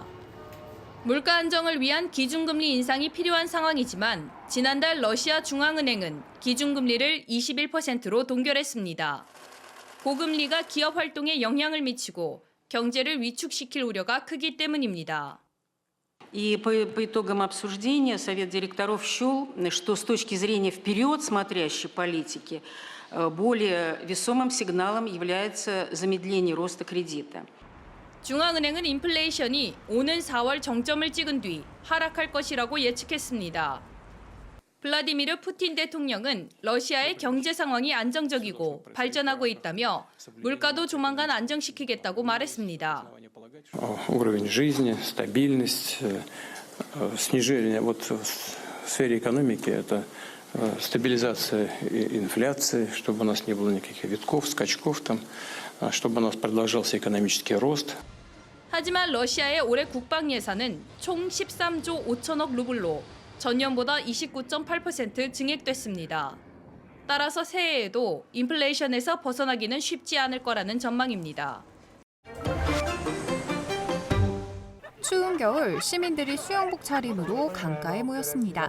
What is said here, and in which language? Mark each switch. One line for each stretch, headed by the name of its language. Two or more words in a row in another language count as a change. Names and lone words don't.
Korean: 물가 안정을 위한 기준금리 인상이 필요한 상황이지만 지난달 러시아 중앙은행은 기준금리를 21%로 동결했습니다. 고금리가 기업 활동에 영향을 미치고 경제를 위축시킬 우려가 크기 때문입니다.
Russian: И по итогам обсуждения Совет директоров счел, что с точки зрения вперед смотрящей политики более весомым сигналом является замедление роста кредита.
Korean: 중앙은행은 인플레이션이 오는 4월 정점을 찍은 뒤 하락할 것이라고 예측했습니다. 블라디미르 푸틴 대통령은 러시아의 경제 상황이 안정적이고 발전하고 있다며 물가도 조만간 안정시키겠다고 말했습니다.
Russian: Уровень жизни, стабильность, снижение в сфере экономики это стабилизация инфляции, чтобы у нас не было никаких витков, скачков там, чтобы у нас продолжался экономический рост.
Korean: 하지만 러시아의 올해 국방 예산은 총 13조 5천억 루블로 전년보다 29.8% 증액됐습니다. 따라서 새해에도 인플레이션에서 벗어나기는 쉽지 않을 거라는 전망입니다. 추운 겨울 시민들이 수영복 차림으로 강가에 모였습니다.